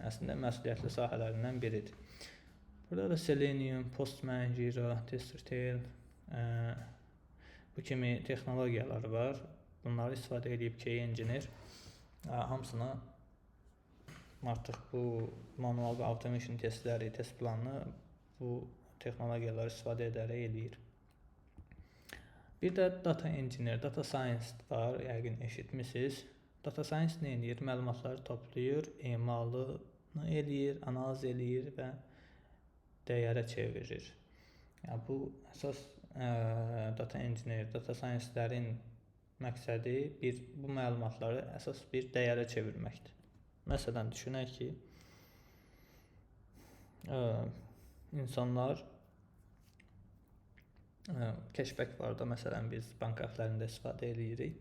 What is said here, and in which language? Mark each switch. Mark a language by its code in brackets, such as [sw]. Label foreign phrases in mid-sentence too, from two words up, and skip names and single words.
[az] Əslində məsuliyyətli sahələrindən biridir. Burada da Selenium, Postman, Jira, TestRetail bu kimi texnologiyalar var. Bunları istifadə edib [en] QA engineer [az] hamısına artıq bu manual və automation testləri, test planını bu texnologiyaları istifadə edərək eləyir. Bir də [en] data engineer, data science [az] var, yəqin eşitmisiniz. [en] Data science [az] nə edir? Məlumatları toplayır, emalını eləyir, analiz eləyir və dəyərə çevirir. Yəni bu əsas [en] data engineer, data science-lərin [az] məqsədi bu məlumatları əsas bir dəyərə çevirməkdir. Məsələn, düşünək ki, insanlar cashback var da, məsələn, biz bank əplərində istifadə edirik.